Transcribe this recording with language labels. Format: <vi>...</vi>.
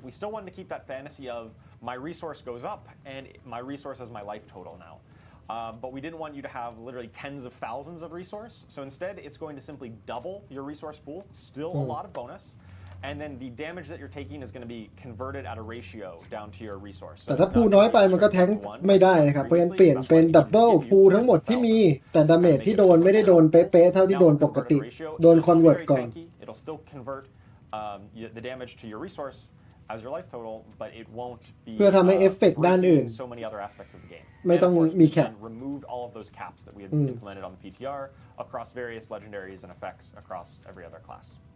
<en>We still wanted to keep that fantasy of my resource goes up and my resource is my life total now. But we didn't want you to have literally tens of thousands of resource. So instead, it's going to simply double your resource pool. Still a lot of bonus. and then the damage that you're taking is going to be converted at a ratio down to your resource.</en> <th>แต่ถ้าพูน้อยไปมันก็แทงไม่ได้นะครับเพราะฉะนั้นเปลี่ยนเป็นดับเบิลพูทั้งหมดที่มีแต่ดาเมจที่โดนไม่ได้โดนเป๊ะๆเท่าที่โดนปกติโดนคอนเวิร์ตก่อน</th> <en>It'll still convert the damage to your resource as your life total, but it won't be</en> <th>เพื่อทำให้เอฟเฟกต์ด้านอื่น</th> <en>so many other aspects of the game.</en> <th>ไม่ต้องมีแคป</th> <en>removed all of those caps that we had implemented on the PTR across various legendaries and effects across every other class.</en>